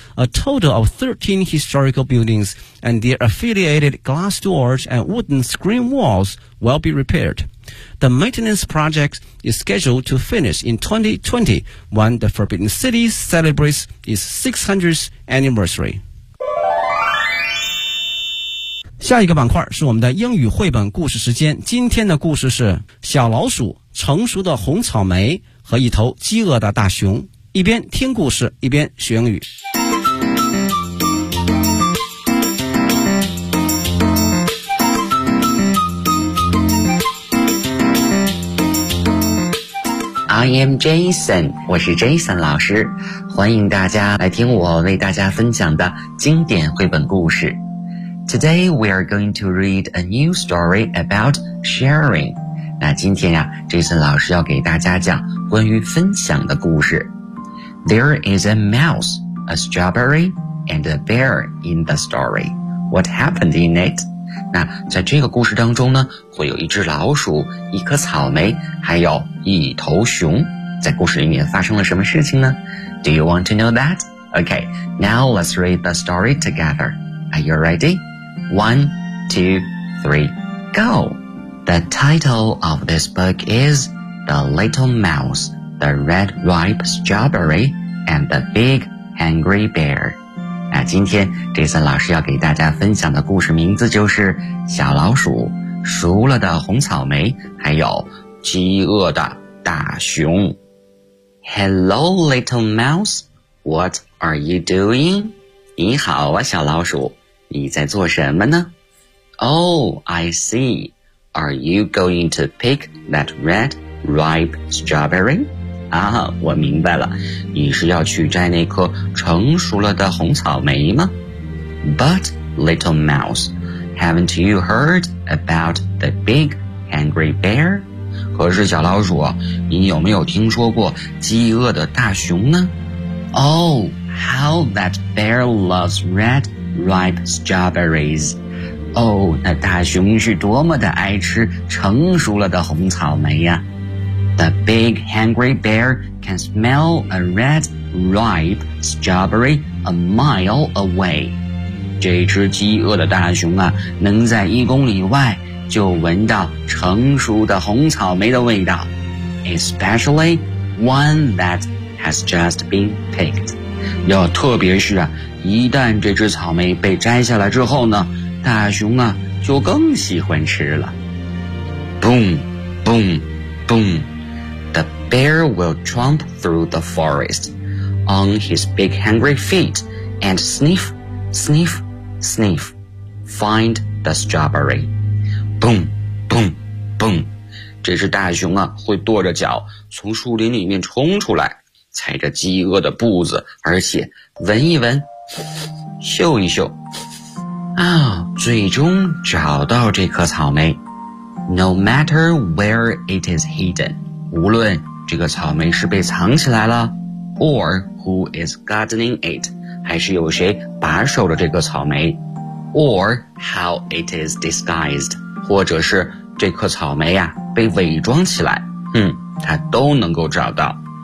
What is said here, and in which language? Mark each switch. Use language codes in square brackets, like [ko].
[en] A total of 13 historical buildings and their affiliated glass doors and wooden screen walls will be repaired. The maintenance project is scheduled to finish in 2020 when the Forbidden City celebrates its 600th anniversary. [zh] 下一个板块是我们的英语绘本故事时间。今天的故事是小老鼠、成熟的红草莓和一头饥饿的大熊。一边听故事，一边学英语。 [en] I am Jason， [zh] 我是 Jason 老师，欢迎大家来听我为大家分享的经典绘本故事。 [en] Today we are going to read a new story about sharing. [zh] 那今天呀 ,Jason 老师要给大家讲关于分享的故事。 [en] There is a mouse, a strawberry, and a bear in the story. What happened in it? [zh] 那在这个故事当中呢，会有一只老鼠，一颗草莓，还有一头熊。在故事里面发生了什么事情呢？ [en] Do you want to know that? Okay, now let's read the story together. Are you ready? One, two, three, go! The title of this book is The Little Mouse, The Red Ripe Strawberry, and The Big Hungry Bear. [zh] 那今天 Jason 老师要给大家分享的故事名字就是小老鼠、熟了的红草莓、还有饥饿的大熊。 [en] Hello, Little Mouse, what are you doing? [zh] 你好啊，小老鼠。你在做什么呢? [en] Oh, I see. Are you going to pick that red ripe strawberry? [zh] 啊，我明白了。你是要去摘那颗成熟了的红草莓吗? [en] But, little mouse, haven't you heard about the big hungry bear? [zh] 可是小老鼠，你有没有听说过饥饿的大熊呢? Oh, [en] How that bear loves red ripe strawberries. [zh] Oh, 那大熊是多么的爱吃成熟了的红草莓呀。 [en] The big hungry bear can smell a red ripe strawberry a mile away. [zh] 这只饥饿的大熊啊，能在一公里外就闻到成熟的红草莓的味道。 [en] Especially one that has just been picked. [zh] 要特别是啊，一旦这只草莓被摘下来之后呢，大熊啊就更喜欢吃了。 [en] Boom, boom, boom. The bear will tromp through the forest on his big hungry feet and sniff, sniff, sniff, find the strawberry. Boom, boom, boom. [zh] 这只大熊啊会跺着脚从树林里面冲出来，踩着饥饿的步子，而且闻一闻嗅一嗅啊，最终找到这颗草莓。 [en] No matter where it is hidden, [zh] 无论这个草莓是被藏起来了 [en] or who is gardening it, [zh] 还是有谁把守着这颗草莓 [en] or how it is disguised, [zh] 或者是这颗草莓啊被伪装起来，他都能够找到。